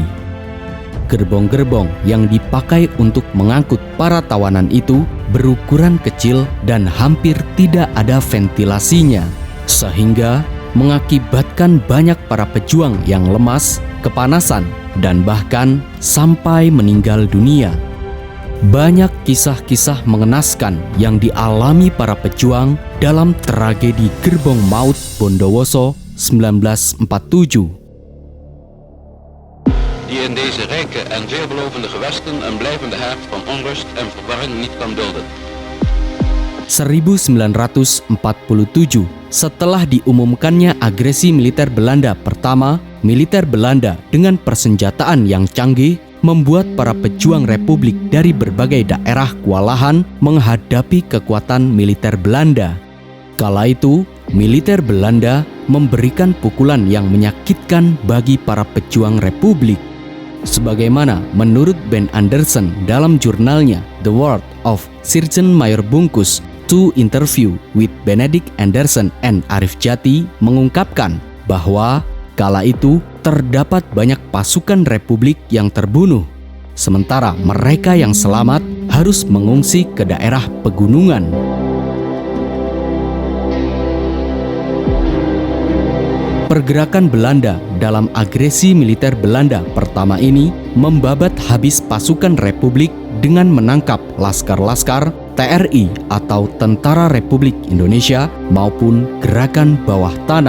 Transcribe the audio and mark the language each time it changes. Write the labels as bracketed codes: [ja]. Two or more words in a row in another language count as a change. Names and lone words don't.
[id] Gerbong-gerbong yang dipakai untuk mengangkut para tawanan itu berukuran kecil dan hampir tidak ada ventilasinya, sehingga mengakibatkan banyak para pejuang yang lemas, kepanasan, dan bahkan sampai meninggal dunia. Banyak kisah-kisah mengenaskan yang dialami para pejuang dalam tragedi Gerbong Maut Bondowoso 1947. [nl] Die in deze rijke en veelbelovende gewesten een blijvende haard van onrust en verwarring niet kan dulden. [id] 1947, setelah diumumkannya agresi militer Belanda pertama, militer Belanda dengan persenjataan yang canggih membuat para pejuang republik dari berbagai daerah kewalahan menghadapi kekuatan militer Belanda. Kala itu, militer Belanda memberikan pukulan yang menyakitkan bagi para pejuang republik. Sebagaimana menurut Ben Anderson dalam jurnalnya The World of Sergeant Mayor Bungkus, Two Interview with Benedict Anderson and Arif Jati mengungkapkan bahwa kala itu terdapat banyak pasukan republik yang terbunuh, sementara mereka yang selamat harus mengungsi ke daerah pegunungan. Pergerakan Belanda dalam agresi militer Belanda pertama ini membabat habis pasukan republik dengan menangkap laskar-laskar TRI atau Tentara Republik Indonesia maupun gerakan bawah tanah.